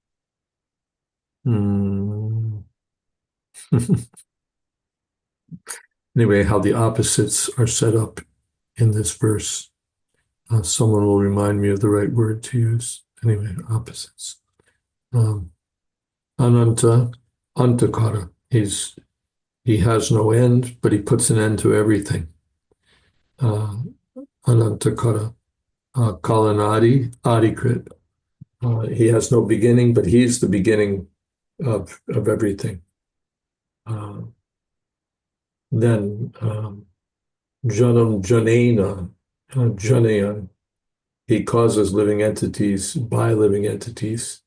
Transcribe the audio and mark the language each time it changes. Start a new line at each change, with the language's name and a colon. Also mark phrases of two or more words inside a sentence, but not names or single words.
English: Anyway, how the opposites are set up in this verse. Someone will remind me of the right word to use. Anyway, opposites.
Sanskrit: Ananta, Antakara.
English: He has no end, but he puts an end to everything.
Sanskrit: Anantakara. Kalanadi, Adikrit.
English: He has no beginning, but he's the beginning of everything.
Sanskrit: Then Janam Janena, Janayan.
English: He causes living entities by living entities.